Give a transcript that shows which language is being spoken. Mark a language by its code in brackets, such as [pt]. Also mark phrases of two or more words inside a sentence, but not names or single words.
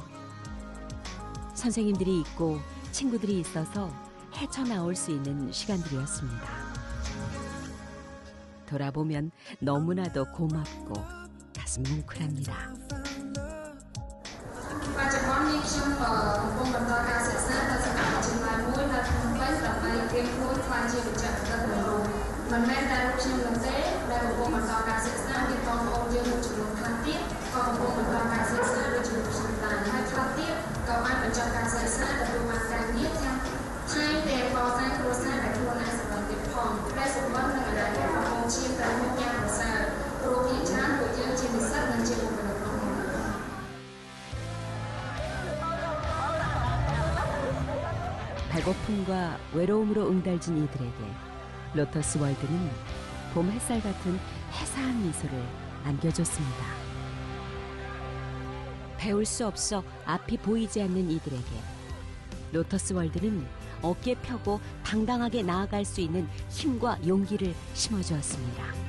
[ko] 선생님들이 있고 친구들이 있어서 헤쳐나올 수 있는 시간들이었습니다. 돌아보면 너무나도 고맙고 가슴 뭉클합니다. [km] បច្ចុប្បន្ននេះខ្ញុំកំពុងបន្តការសិក្សានៅសាកលវិទ្យាល័យមួយនៅរៀងខ្លួនខ្លាចជាបច្ចេកទេសមួយរូបមិនមែនតែរូបខ្ញុំនោះទេដែលកំពុងបន្តការសិក្សា មានបងប្អូនយើងមួយចំនួនខ្លះទៀតក៏កំពុងបន្តការសិក្សាដូចជាខ្ញុំដែរហើយខ្លះទៀតក៏បានបញ្ចប់ការសិក្សាទទួលបានការងារទាំងថែមទាំងកសាងគ្រួសារដែលខ្លួនឯងសម្រេចទៀតផងដែលសម្បត្តិនឹងអនាគតកំពុងឈានទៅមុខយ៉ាងប្រសើរព្រោះភាគច្រើនពួកយើងជានិស្សិតនិងជាបុគ្គលិកក្នុងមុខ [ko] 배고픔과 외로움으로 응달진 이들에게 로터스 월드는 봄 햇살 같은 해사한 미소를 안겨줬습니다. 배울 수 없어 앞이 보이지 않는 이들에게 로터스 월드는 어깨 펴고 당당하게 나아갈 수 있는 힘과 용기를 심어주었습니다.